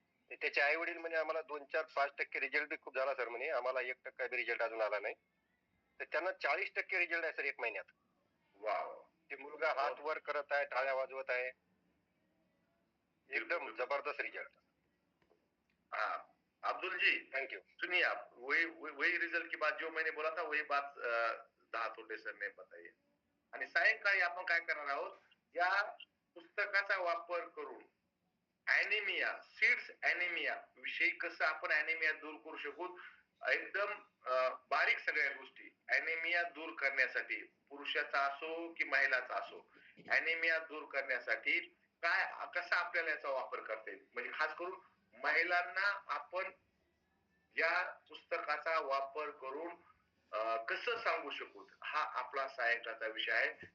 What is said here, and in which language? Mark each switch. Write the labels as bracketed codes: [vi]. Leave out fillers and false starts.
[mr] तर त्याचे आई वडील म्हणे आम्हाला 2-4-5% रिझल्ट बी खूप झाला सर म्हणे, आम्हाला 1% बी रिझल्ट अजून आला नाही. तर त्यांना 40% रिझल्ट आहे सर 1 महिन्यात. वाव, ते मुलगा हात वर करत आहे, टाळ्या वाजवत आहे, एकदम जबरदस्त रिझल्ट. [hi] हाँ अब्दुल जी, [en] Thank you. [hi] सुनिए आप, वही रिजल्ट की बात जो मैंने बोला था वही बात दहातोंडे सर ने बताई. [mr] आणि सायंकाळी आपण काय करणार आहोत, या पुस्तकाचा वापर करून ॲनिमिया, सीड्स ॲनिमिया विषयी कसं आपण ॲनिमिया दूर करू शकू, एकदम बारीक सगळ्या गोष्टी ॲनिमिया दूर करण्यासाठी, पुरुषाचा असो की महिलाचा असो, ॲनिमिया दूर करण्यासाठी काय कसा आपल्याला याचा वापर करता येईल, म्हणजे खास करून महिलांना आपण या पुस्तकाचा वापर करून कसं सांगू शकू, हा आपला सायंकाळचा विषय आहे.